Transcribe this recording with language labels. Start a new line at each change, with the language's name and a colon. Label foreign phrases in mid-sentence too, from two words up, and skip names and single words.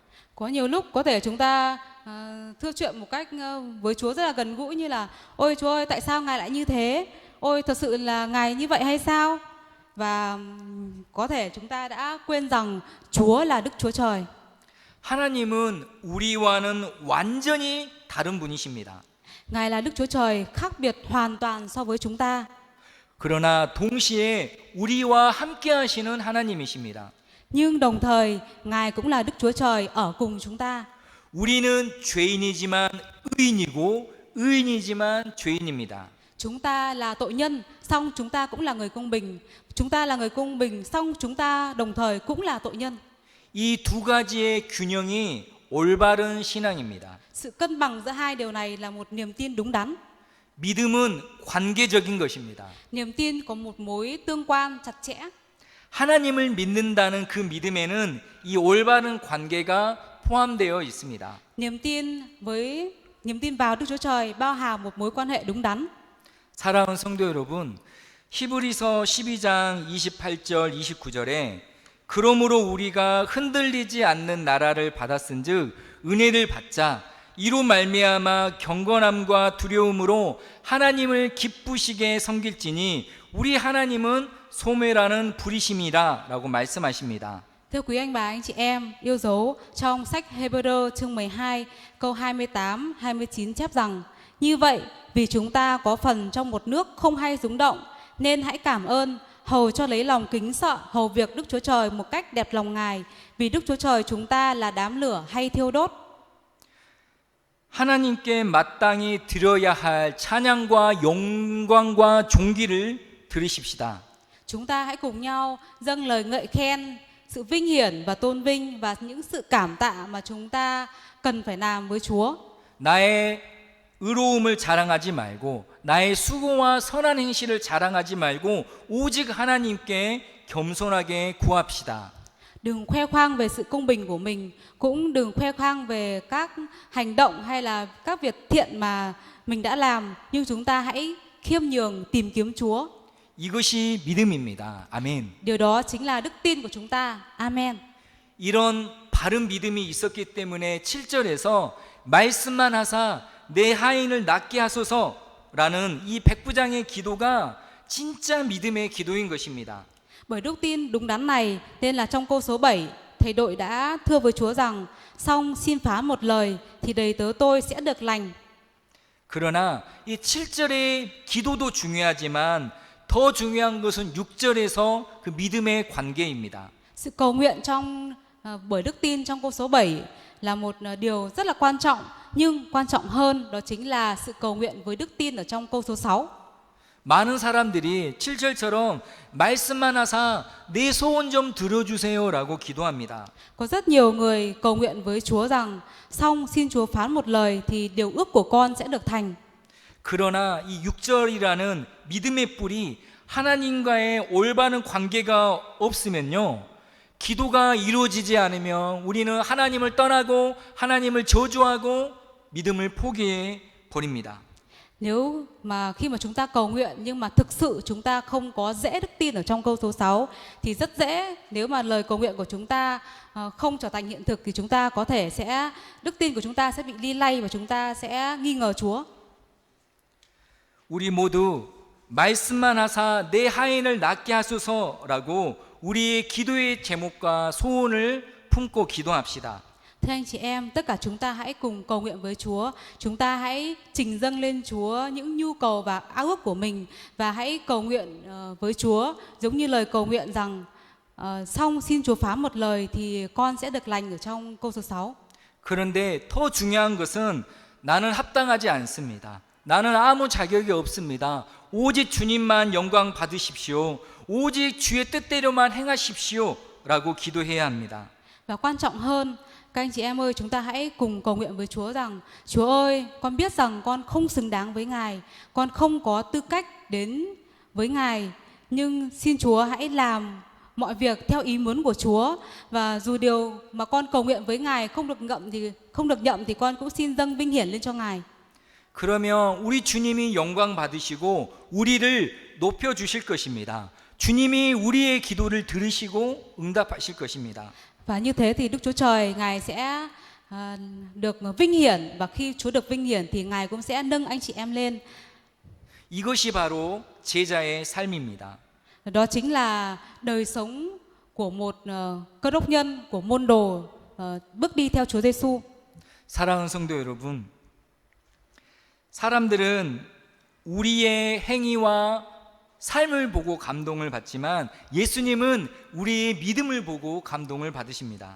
Vietnamese: Có nhiều lúc có thể chúng ta thưa chuyện một cách với Chúa rất là gần gũi, như là ôi Chúa ơi tại sao Ngài lại như thế? Ôi thật sự là Ngài như vậy hay sao? Và có thể chúng ta đã quên rằng Chúa là Đức Chúa Trời.
Korean: 하나님은 우리와는 완전히 다른 분이십니다.
Vietnamese: Ngài là Đức Chúa Trời khác biệt hoàn toàn so với chúng ta.
Korean: 그러나 동시에 우리와 함께 하시는 하나님이십니다.
Vietnamese: Nhưng đồng thời Ngài cũng là Đức Chúa Trời ở cùng chúng ta.
Korean: 우리는 죄인이지만 의인이고 의인이지만 죄인입니다.
Vietnamese: Chúng ta là tội nhân, song chúng ta cũng là người công bình. Chúng ta là người công bình, song chúng ta đồng thời cũng là tội nhân.
Korean: 이 두 가지의 균형이 올바른 신앙입니다.
Vietnamese: Sự cân bằng giữa hai điều này là một niềm tin đúng đắn.
Korean: 믿음은 관계적인 것입니다.
Vietnamese: Niềm tin có một mối tương quan chặt chẽ.
Korean: 하나님을 믿는다는 그 믿음에는 이 올바른 관계가 포함되어 있습니다.
Vietnamese: Niềm tin vào Đức Chúa Trời bao hàm một mối quan hệ đúng đắn.
Korean: 사랑하는 성도 여러분, 히브리서 12장 28절 29절에 그러므로 우리가 흔들리지 않는 나라를 받았은즉 은혜를 받자 이로 말미암아 경건함과 두려움으로 하나님을 기쁘시게 섬길지니 우리 하나님은 소매라는 불이심이라라고 말씀하십니다.
Vietnamese: Thưa quý anh bà anh chị em yêu dấu, trong sách Hebrew chương 12 câu 28 29 chép rằng: như vậy vì chúng ta có phần trong một nước không hay rúng động nên hãy cảm ơn, hầu cho lấy lòng kính sợ hầu việc Đức Chúa Trời một cách đẹp lòng Ngài, vì Đức Chúa Trời chúng ta là đám lửa hay thiêu đốt.
Korean: 하나님께 마땅히 드려야 할 찬양과 영광과 존귀를 들으십시다.
Vietnamese: Chúng ta hãy cùng nhau dâng lời ngợi khen, sự vinh hiển và tôn vinh và những sự cảm tạ mà chúng ta cần phải làm với Chúa.
Korean: 나의 의로움을 자랑하지 말고 나의 수고와 선한 행실을 자랑하지 말고 오직 하나님께 겸손하게 구합시다.
Vietnamese: Đừng khoe khoang về sự công bình của mình, cũng đừng khoe khoang về các hành động hay là các việc thiện mà mình đã làm, nhưng chúng ta hãy khiêm nhường tìm kiếm Chúa.
Korean: 이것이 믿음입니다. 아멘.
Vietnamese: Điều đó chính là đức tin của chúng ta. Amen.
Korean: 이런 바른 믿음이 있었기 때문에 7절에서 말씀만 하사 내 하인을 낫게 하소서라는 이 백부장의 기도가 진짜 믿음의 기도인 것입니다.
Vietnamese: Bởi đức tin đúng đắn này nên là trong câu số 7, thầy đội đã thưa với Chúa rằng: xong xin phán một lời thì đầy tớ tôi sẽ được lành.
Korean: 그러나 이 7절의 기도도 중요하지만 더 중요한 것은 6절에서 그 믿음의 관계입니다.
Vietnamese: Sự cầu nguyện bởi đức tin trong câu số 7 là một điều rất là quan trọng, nhưng quan trọng hơn đó chính là sự cầu nguyện với đức tin ở trong câu số 6.
Korean: 많은 사람들이 7절처럼 말씀만 하사 내 소원 좀 들어주세요라고 기도합니다.
Vietnamese: Có rất nhiều người cầu nguyện với Chúa rằng xong xin Chúa phán một lời thì điều ước của con sẽ được thành.
Korean: 그러나 이 6절이라는 믿음의 뿔이 하나님과의 올바른 관계가 없으면요, 기도가 이루어지지 않으면 우리는 하나님을 떠나고 하나님을 저주하고 믿음을 포기해 버립니다.
Vietnamese: Nếu mà khi mà chúng ta cầu nguyện nhưng mà thực sự chúng ta không có dễ đức tin ở trong câu số 6 thì rất dễ, nếu mà lời cầu nguyện của chúng ta không trở thành hiện thực thì chúng ta có thể đức tin của chúng ta sẽ bị ly lay và chúng ta sẽ nghi ngờ Chúa.
Korean: 우리 모두 말씀만 하사 내 하인을 낫게 하소서라고 우리의 기도의 제목과 소원을 품고 기도합시다.
Vietnamese: Thưa anh chị em, tất cả chúng ta hãy cùng cầu nguyện với Chúa. Chúng ta hãy trình dâng lên Chúa những nhu cầu và ao ước của mình và hãy cầu nguyện với Chúa giống như lời cầu nguyện rằng xong xin Chúa phán một lời thì con sẽ được lành ở trong câu số 6.
Korean: 그런데 더 중요한 것은 나는 합당하지 않습니다. 나는 아무 자격이 없습니다. 오직 주님만 영광 받으십시오. 오직 주의 뜻대로만 행하십시오. 라고 기도해야 합니다.
Vietnamese: Và quan trọng hơn, các anh chị em ơi, chúng ta hãy cùng cầu nguyện với Chúa rằng Chúa ơi, con biết rằng con không xứng đáng với Ngài, con không có tư cách đến với Ngài, nhưng xin Chúa hãy làm mọi việc theo ý muốn của Chúa, và dù điều mà con cầu nguyện với Ngài không được nhậm thì con cũng xin dâng vinh hiển lên cho Ngài.
Korean: 그러면 우리 주님이 영광 받으시고 우리를 높여 주실 것입니다. 주님이 우리의 기도를 들으시고 응답하실 것입니다.
Vietnamese: Và như thế thì Đức Chúa Trời Ngài sẽ được vinh hiển, và khi Chúa được vinh hiển thì Ngài cũng sẽ nâng anh chị em lên.
Korean: 이것이 바로 제자의 삶입니다.
Vietnamese: Đó chính là đời sống của một cơ đốc nhân, của môn đồ bước đi theo Chúa Giêsu.
Korean: 사랑하는 성도 여러분, 사람들은 우리의 행위와 삶을 보고 감동을 받지만 예수님은 우리의 믿음을 보고 감동을 받으십니다.